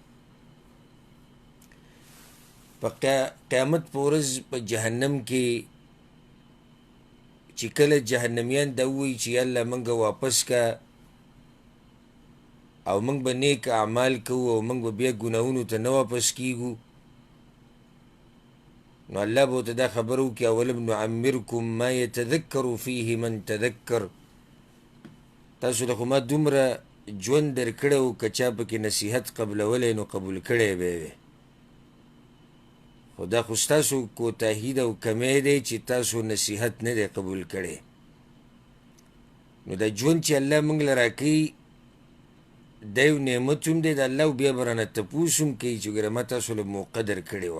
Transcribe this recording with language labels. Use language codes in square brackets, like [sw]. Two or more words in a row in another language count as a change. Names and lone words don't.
[ps] په قیامت په ورځ په جهنم کې چې کله جهنمیان دا ووایي چې الله موږ واپس کا او موږ به نیک اعمال کوو او موږ به بیا ګناهونو ته نه واپس کیږو، نو الله به ورته دا خبره وکړي: [ar] اولم نعمرکم ما یتذکر فیه من تذکر. [ps] تاسو له خو ما دومره ژوند درکړی و، که چا پکې نصیحت قبلولی نو قبول کړی به یې وی، خو دا خو ستاسو کوتاهي ده او کمی دی چې تاسو نصیحت نه دی قبول کړی. نو دا ژوند چې الله موږ له راکوي دا یو نعمت هم دی د الله، او بیا به رانه تپوس هم کوي چې ګوره ما تاسو له موقع درکړې وه.